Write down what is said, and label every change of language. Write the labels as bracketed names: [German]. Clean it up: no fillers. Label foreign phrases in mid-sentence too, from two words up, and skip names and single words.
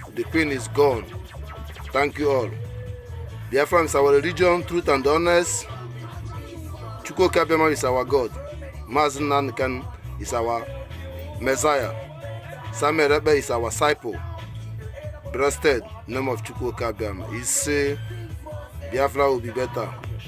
[English] The queen is gone. Thank you all. Biafra is our religion, truth and honest. Chukwu Kabiama is our God. Mazi Nnamdi Kanu is our Messiah. Simone Ekpa is our disciple. Blessed name of Chukwu Kabiama. He say Biafra will be better.